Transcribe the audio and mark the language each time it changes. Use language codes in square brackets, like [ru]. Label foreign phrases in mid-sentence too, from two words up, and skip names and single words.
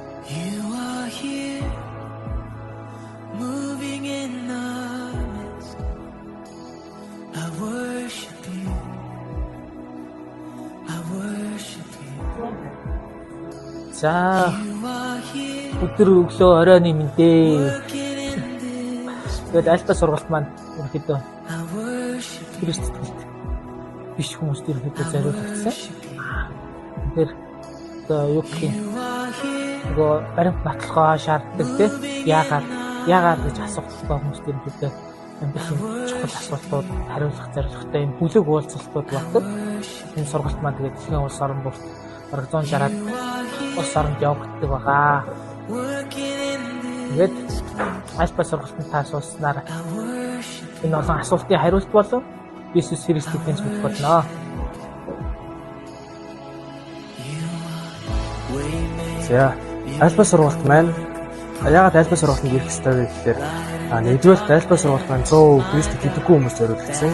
[en] You are here, moving in our midst. I worship you. I worship you. [mn] За [en] You are here, [mn] өдөр өглөө оройн мэндээ. [en] working in this. [mn] Тэгээд альба сургалт маань ерөөхдөө [en] I worship you. [mn] Христэд биш хүмүүст ерөөхдөө зориулагдсан. Тэгэхээр одоо юу гэх юм [en] You are here, [mn] нөгөө баримт баталгаа шаарддаг тийм яагаад гэж асуухгүй хүмүүст ерөөхдөө амьдралын чухал асуултууд хариулах зорилготой юм бүлэг уулзалтууд багтдаг. Энэ сургалт маань тэгээд дэлхийн улс орн бүрт бараг 160-аад улс оронд явагддаг байгаа. [en] working in this. [mn] Тэгээд альба сургалтанд таасуулснаар [en] I worship [mn] энэ олон асуултын хариулт болов Иесус Христийг таньж мэдэх болно. За альба сургалт маань яагаад альба сургалтанд ирэх ёстой вэ гэхээр нэгдүгээр альба сургалт маань 100% Христийг мэдгүй хүмүүс зориулсан.